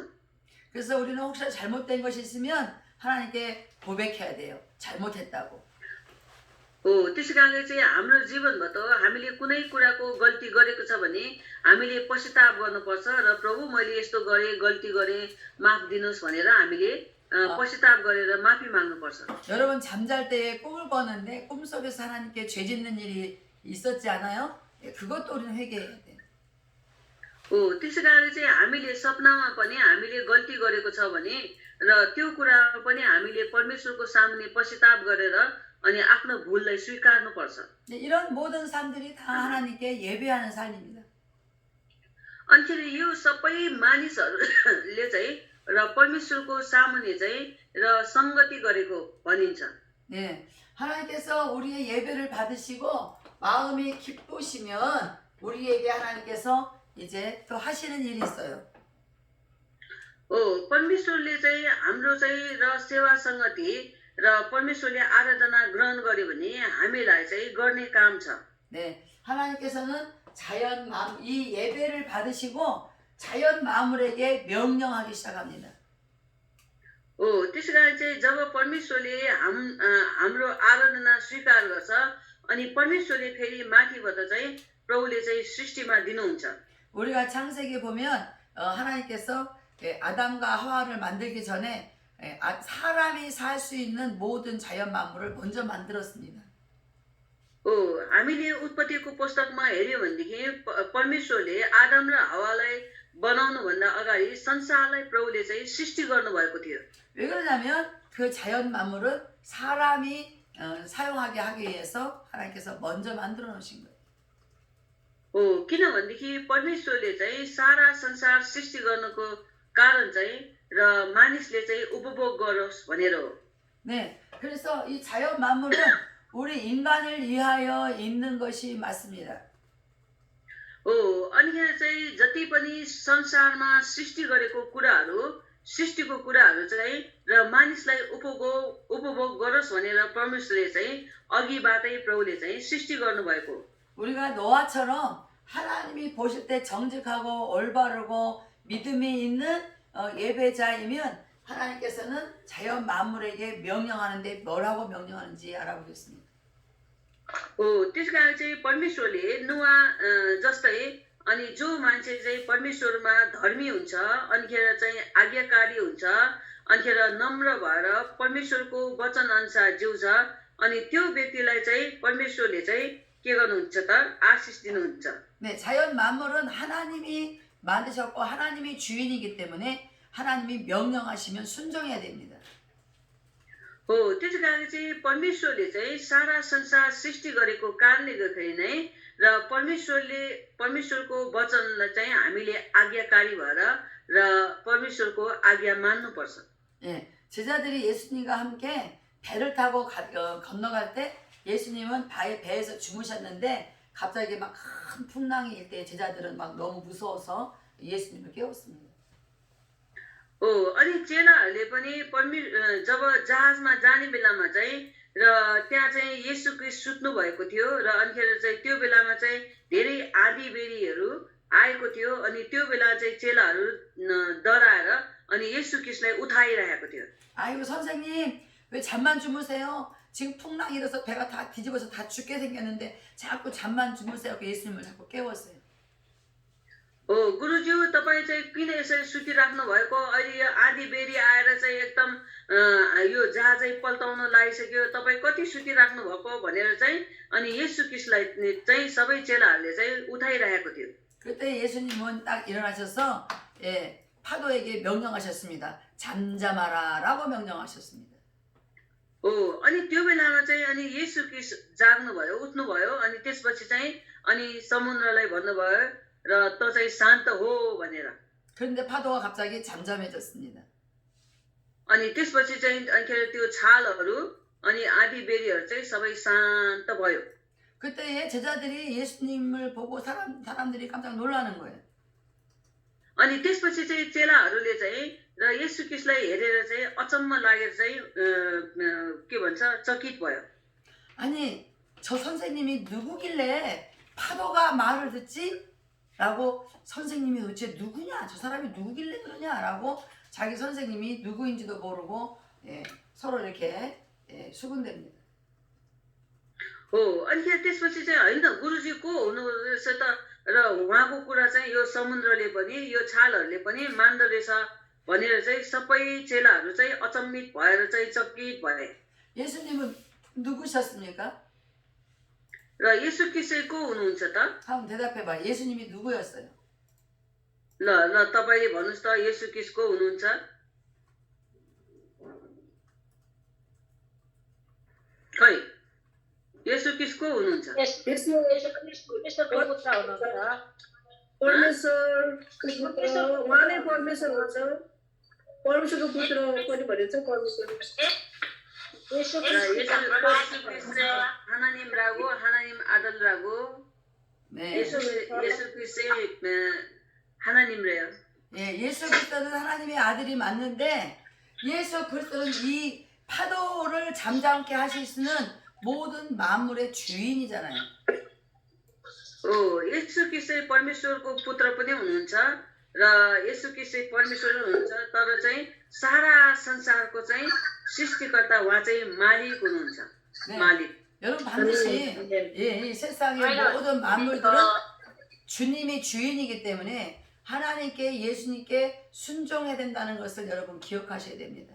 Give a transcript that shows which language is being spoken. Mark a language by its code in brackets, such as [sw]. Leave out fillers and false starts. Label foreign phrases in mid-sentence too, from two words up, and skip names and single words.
[ko] 그래서 우리는 혹시 잘못된 것이 있으면 하나님께 고백해야 돼요. 잘못했다고. [ne] त्यसै कारणले चाहिँ हाम्रो जीवनमा त हामीले कुनै कुराको गल्ती गरेको छ भने हामीले पश्चाताप गर्नुपर्छ र प्रभु मैले यस्तो गरेँ गल्ती गरेँ माफ दिनुहोस् भनेर हामीले पश्चाताप गरेर माफी माग्नुपर्छ [ko] 여러분 잠잘 때에 꿈을 꿨는데 꿈속에서 하나님께 죄 짓는 일이 있었지 않아요? 예, 그것도 우리는 회개해야 돼. [ne] त्यसै कारण चाहिँ हामीले सपनामा पनि हामीले गल्ती गरेको छ भने र त्यो कुरामा पनि हामीले परमेश्वरको सामुन्ने पश्चाताप गरेर अनि आफ्नो भुललाई स्वीकार्नुपर्छ [ko] 네, 이런 모든 삶들이 다 하나님께 예배하는 삶입니다. [ne] अनिखेरि यो सबै मानिसहरूले चाहिँ र परमेश्वरको सामुन्ने चाहिँ र संगति गरेको भनिन्छ [ko] 네, 하나님께서 우리의 예배를 받으시고 마음이 기쁘시면 우리에게 하나님께서 이제 또 하시는 일이 있어요. [ne] परमेश्वरले चाहिँ हाम्रो चाहिँ र सेवा संगति र परमेश्वरले आराधना ग्रहण गर्यो भने हामीलाई चाहिँ गर्ने काम छ [ko] 네, 하나님께서는 이 예배를 받으시고 자연 마물에게 명령하기 시작합니다. [ne] त्यसै कारण चाहिँ जब परमेश्वरले हाम्रो आराधना स्वीकार गर्छ अनि परमेश्वरले फेरि माथिबाट चाहिँ प्रभुले चाहिँ सृष्टिमा दिनुहुन्छ [ko] 우리가 창세기 보면 하나님께서 아담과 하와를 만들기 전에 사람이 살 수 있는 모든 자연 만물을 먼저 만들었습니다. [ne] हामीले उत्पत्तिको पुस्तकमा हेर्यो भनेदेखि परमेश्वरले आदम र हवालाई बनाउनु भन्दा अगाडि संसारलाई प्रभुले चाहिँ सृष्टि गर्नु भएको थियो [ko] 왜 그러냐면 그 자연 만물은 사람이 사용하게 하기 위해서 하나님께서 먼저 만들어 놓으신 거예요. [ne] किनभनेदेखि परमेश्वरले चाहिँ सारा संसार सृष्टि गर्नको कारण चाहिँ र मानिसले चाहिँ उपभोग गरोस् भनेर हो [ko] 네, 그래서 이 자연 만물은 우리 인간을 위하여 있는 것이 맞습니다. [ne] अनिखेर चाहिँ जति पनि संसारमा सृष्टि गरेको कुराहरू सृष्टिको कुराहरू चाहिँ र मानिसलाई उपभोग गरोस् भनेर परमेश्वरले चाहिँ अघिबाटै प्रभुले चाहिँ सृष्टि गर्नुभएको [ko] 우리가 노아처럼 하나님이 보실 때 정직하고 올바르고 믿음이 있는 예배자이면 하나님께서는 자연 만물에게 명령하는데 뭐라고 명령하는지 알아보겠습니다. [ne] त्यस कारण चाहिँ परमेश्वरले नुवा जस्तै अनि जो मान्छे चाहिँ परमेश्वरमा धर्मी हुन्छ अनिखेर चाहिँ आज्ञाकारी हुन्छ अनिखेर नम्र भएर परमेश्वरको वचन अनुसार जिउँछ अनि त्यो व्यक्तिलाई चाहिँ परमेश्वरले चाहिँ के गर्नुहुन्छ त आशिष दिनुहुन्छ [ko] 네, 자연 만물은 하나님이 만드셨고 하나님이 주인이기 때문에 하나님이 명령하시면 순종해야 됩니다. [ne] त्यसै कारण चाहिँ परमेश्वरले चाहिँ सारा संसार सृष्टि गरेको कारणले गर्दाखेरि नै र परमेश्वरको वचनलाई चाहिँ हामीले आज्ञाकारी भएर र परमेश्वरको आज्ञा मान्नुपर्छ [ko] 예, 제자들이 예수님과 함께 배를 타고 건너갈 때 예수님은 배에서 주무셨는데 갑자기 막 큰 풍랑이 일 때 제자들은 막 너무 무서워서 예수님을 깨웠습니다. [ne] अनि चेलाहरूले पनि जब जहाजमा जाने बेलामा चाहिँ र त्यहाँ चाहिँ येशू क्रिस्ट सुत्नु भएको थियो र अनिखेर चाहिँ त्यो बेलामा चाहिँ धेरै आँधी बेरीहरू आएको थियो अनि त्यो बेला चाहिँ चेलाहरू डराएर अनि येशू क्रिस्टलाई उठाइरहेको थियो [ko] 아이고 선생님 왜 잠만 주무세요? 지금 풍랑이 일어서 배가 다 뒤집어서 다 죽게 생겼는데 자꾸 잠만 주무세요. 예수님을 자꾸 깨웠어요. [ne] गुरुज्यू तपाईँ चाहिँ किन यसरी सुतिराख्नु भएको अहिले यो आधी बेरी आएर चाहिँ एकदम यो जहाजै पल्टाउन लागिसक्यो तपाईँ कति सुतिराख्नु भएको भनेर चाहिँ अनि येशू क्रिस्टलाई चाहिँ सबै चेलाहरूले चाहिँ उठाइरहेको थियो [ko] 그때 예수님은 딱 일어나셔서 파도에게 명령하셨습니다. 잠잠하라라고 명령하셨습니다. [ne] हो अनि त्यो बेलामा चाहिँ अनि येशू ख्रीष्ट जाग्नुभयो उठ्नुभयो अनि त्यसपछि चाहिँ अनि समुद्रलाई भन्नुभयो र त चाहिँ शान्त हो भनेर [ko] 그런데 파도가 갑자기 잠잠해졌습니다. [ne] अनि त्यसपछि चाहिँ अनि त्यो छालहरू अनि आधी बेरीहरू चाहिँ सबै शान्त भयो [ko] 그때에 제자들이 예수님을 보고 사람들이 깜짝 놀라는 거예요. [ne] अनि त्यसपछि चाहिँ चेलाहरूले चाहिँ र येशू ख्रीष्टलाई हेरेर चाहिँ अचम्म लागेर चाहिँ के भन्छ चकित भयो [ko] 아니, 저 선생님이 누구길래 파도가 말을 듣지? 라고 선생님이 도대체 누구냐? 저 사람이 누구길래 그러냐? 라고 자기 선생님이 누구인지도 모르고 서로 이렇게 수군댑니다. [ne] हो अनि त्यसपछि चाहिँ होइन गुरुजी को हुनु रहेछ त र उहाँको कुरा चाहिँ यो समुद्रले पनि यो छालहरूले पनि मान्दो रहेछ भनेर चाहिँ सबै चेलाहरू चाहिँ अचम्मित भएर चाहिँ चकित भए [ko] 예수님은 누구셨습니까? [ne] र येशू ख्रीष्ट को हुनुहुन्छ त [ko] 한번 대답해봐. 예수님이 누구였어요? [ne] ल तपाईले भन्नुस् त येशू ख्रीष्ट को हुनुहुन्छ खै येशू ख्रीष्ट को हुनुहुन्छ परमेश्वरको पुत्र हुनुहुन्छ परमेश्वर उहाँ नै परमेश्वर हुन्छ परमेश्वरको पुत्र पनि भनिन्छ परमेश्वर येशू र ख्रीष्ट [ko] येशू ख्रीष्ट चाहिँ 하나님 라고 하나님 아들라고 네. 예수 ख्रीष्ट 하나님래요. 예수 그리스도는 하나님의 아들이 맞는데 예수 그리스도는 이 파도를 잠잠케 하실 수는 모든 만물의 주인이잖아요. [ne] येशू ख्रीष्ट परमेश्वरको पुत्र पनि हुनुहुन्छ र येशू ख्रीष्ट परमेश्वर हुनुहुन्छ तर चाहिँ सारा संसारको चाहिँ सृष्टिकर्ता उहाँ चाहिँ मालिक हुनुहुन्छ [ko] 네. [ne] मालिक [ko] 여러분 반드시 이 세상의 모든 만물들은 주님이 주인이기 때문에 하나님께 예수님께 순종해야 된다는 것을 여러분 기억하셔야 됩니다.